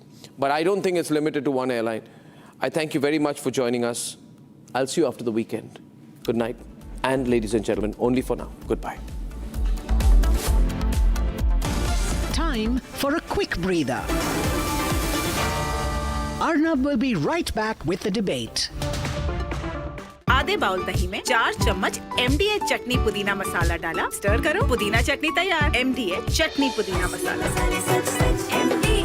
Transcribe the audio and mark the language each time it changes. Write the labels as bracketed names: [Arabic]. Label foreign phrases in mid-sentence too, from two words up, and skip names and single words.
[English] But I don't think it's limited to one airline. I thank you very much for joining us. I'll see you after the weekend. Good night, and ladies and gentlemen, only for now. Goodbye. Time for a quick breather. Arnab will be right back with the debate. [Hindi] आधे बाउल दही में 4 चम्मच MDA चटनी पुदीना मसाला डाला, स्टर करो, पुदीना चटनी तैयार। MDA चटनी पुदीना मसाला।